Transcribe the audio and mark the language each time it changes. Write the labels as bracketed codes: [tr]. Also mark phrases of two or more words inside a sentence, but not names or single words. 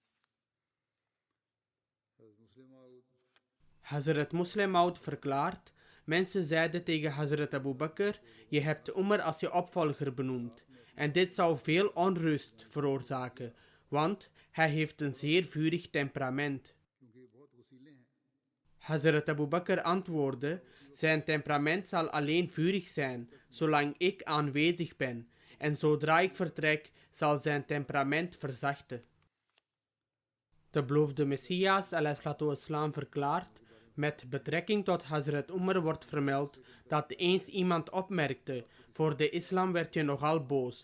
[nl] Hazrat Muslim Maud verklaart: mensen zeiden tegen Hazrat Abu Bakr: je hebt Umar als je opvolger benoemd. En dit zou veel onrust veroorzaken, want Hij heeft een zeer vurig temperament. [ur] क्योंकि ये बहुत वसीले हैं। [nl] Hazrat Abu Bakr antwoordde, zijn temperament zal alleen vurig zijn, zolang ik aanwezig ben, en zodra ik vertrek, zal zijn temperament verzachten. De beloofde Messias, islam, verklaart, met betrekking tot Hazrat Umar wordt vermeld, dat eens iemand opmerkte, voor de islam werd je nogal boos.